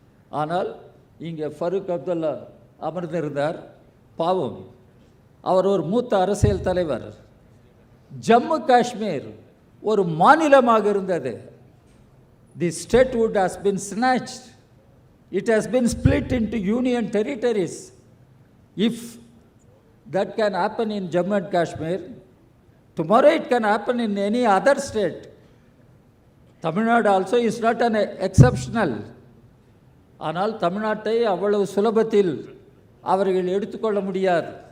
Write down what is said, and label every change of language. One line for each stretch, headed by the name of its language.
Tamil: ஆனால் இங்கே ஃபரூக் அப்துல்லா அமர்ந்திருந்தார். பாவம், அவர் ஒரு மூத்த அரசியல் தலைவர். ஜம்மு காஷ்மீர் ஒரு மாநிலமாக இருந்தது.
English: The statehood has been snatched. It has been split into union territories. If that can happen in Jammu and Kashmir, tomorrow it can happen in any other state. Tamil Nadu also is not an exceptional.
Tamil: ஆனால் தமிழ்நாட்டை அவ்வளவு சுலபத்தில் அவர்கள் எடுத்துக்கொள்ள முடியாது.